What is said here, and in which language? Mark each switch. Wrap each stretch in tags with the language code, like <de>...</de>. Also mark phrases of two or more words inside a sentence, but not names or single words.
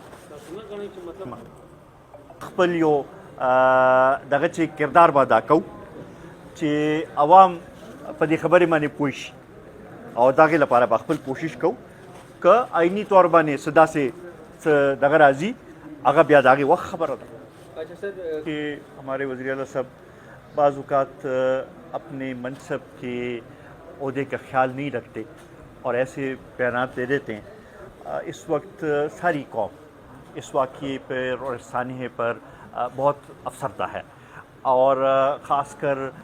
<ps>څنګه غواړئ چې مطلب خپل یو دغه چې کردار به ادا کوو چې عوام په دې خبرې باندې پوه شي او دغه لپاره به خپل کوشش کوو که آئینی طور باندې صدا سے دغه راځي هغه بیا دغه وخت خبره ده</ps> <ur>اچھا سر کہ ہمارے وزیر اعلیٰ صاحب بعض اوقات اپنے منصب کے عہدے کا خیال نہیں رکھتے اور ایسے بیانات دے دیتے ہیں اس وقت ساری قوم اس واقعے پر اور اس سانحے پر بہت افسردہ ہے اور خاص کر</ur>